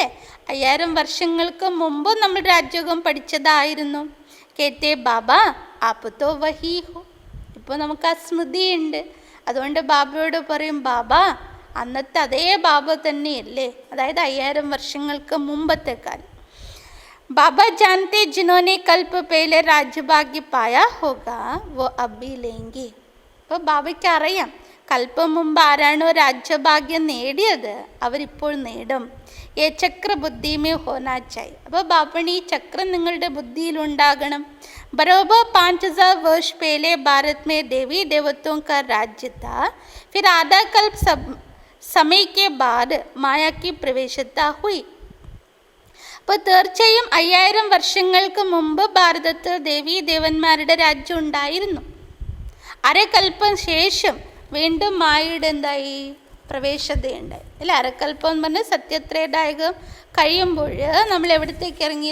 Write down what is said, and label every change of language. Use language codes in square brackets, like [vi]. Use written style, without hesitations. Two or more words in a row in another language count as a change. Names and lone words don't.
[ml] 5000 വർഷങ്ങൾക്ക് മുമ്പ് നമ്മൾ രാജയോഗം പഠിച്ചതായിരുന്നു. [hi] कहते बाबा आप तो वही हो. [ml] ഇപ്പോൾ നമുക്ക് ആ സ്മൃതിയുണ്ട്. അതുകൊണ്ട് ബാബയോട് പറയും, ബാബ അന്നത്തെ അതേ ബാബ തന്നെയല്ലേ, അതായത് 5000 വർഷങ്ങൾക്ക് മുമ്പത്തെ കാലം. [hi] बाबा जानते जिन्होंने कल्प पहले राज्यभाग्य पाया होगा वो अब भी लेंगे. [ml] അപ്പോൾ ബാബയ്ക്ക് അറിയാം കൽപ്പം മുമ്പ് ആരാണോ രാജ്യഭാഗ്യം നേടിയത് അവരിപ്പോൾ നേടും. [hi] ये चक्र बुद्धि में होना चाहिए. [ml] അപ്പോൾ ബാപ്പണി ഈ ചക്രം നിങ്ങളുടെ ബുദ്ധിയിലുണ്ടാകണം. [hi] बराबर 5000 वर्ष पहले भारत में देवी देवताओं का राज्य था. फिर आधा कल्प समय के बाद माया की प्रवेशता हुई. [ml] അപ്പോൾ തീർച്ചയായും 5000 വർഷങ്ങൾക്ക് മുമ്പ് ഭാരതത്തിൽ ദേവീ ദേവന്മാരുടെ രാജ്യം ഉണ്ടായിരുന്നു. അരക്കൽപ്പം ശേഷം വീണ്ടും മായയുടെ എന്തായി പ്രവേശതയുണ്ടായി അല്ല. അരക്കൽപ്പം എന്ന് പറഞ്ഞാൽ സത്യത്രേതായകം കഴിയുമ്പോൾ നമ്മൾ എവിടത്തേക്ക് ഇറങ്ങി?